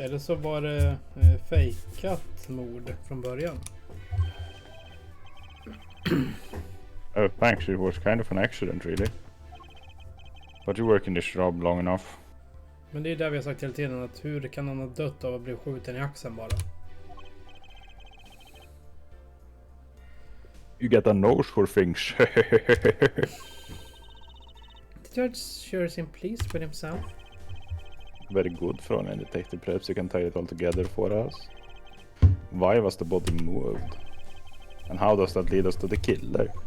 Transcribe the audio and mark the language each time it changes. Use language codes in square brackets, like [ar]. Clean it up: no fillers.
[sv] Eller så var det fejkat mord från början. [en] Oh, thanks. It was kind of an accident, really. But you work in this job long enough. [sv] Men det är där vi har sagt hela tiden, att hur kan han ha dött av att bli skjuten i axeln bara? [en] You get a nose for things. The judge sure seemed pleased with himself. Very good from a detective. Perhaps you can tie it all together for us. Why was the body moved? And how does that lead us to the killer?